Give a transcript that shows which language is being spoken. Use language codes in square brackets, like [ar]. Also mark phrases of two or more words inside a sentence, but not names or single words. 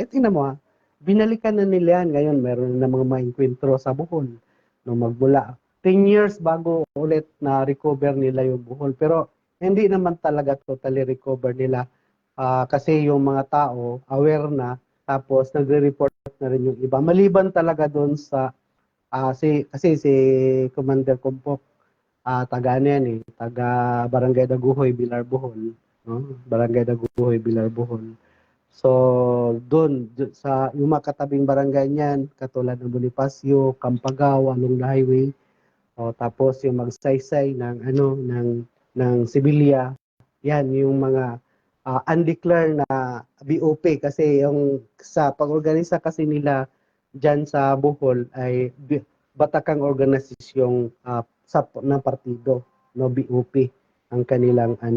[tl] Ay, tingnan mo, binalikan na nila yan. Ngayon meron na mga maengkwentro sa Bohol, no, magmula 10 years bago ulit na recover nila yung Bohol. Pero hindi naman talaga [en] totally recover [tl] nila. Kasi yung mga tao aware na, tapos nagre-report na rin yung iba. Maliban talaga doon sa kasi si Commander Kumpok, taga yan taga Barangay Daguhoy, Bilar, Bohol, no? Barangay Daguhoy, Bilar, Bohol. So doon sa yung mga katabing barangay niyan, katulad ng Bonifacio, Campagao [en] along the highway, [tl] tapos yung magsaysay ng Sibilya, yan yung mga undeclared na BOP, kasi yung sa pag-organisa kasi nila diyan sa Bohol ay batakang organisasyong ng partido, no, BOP ang kanilang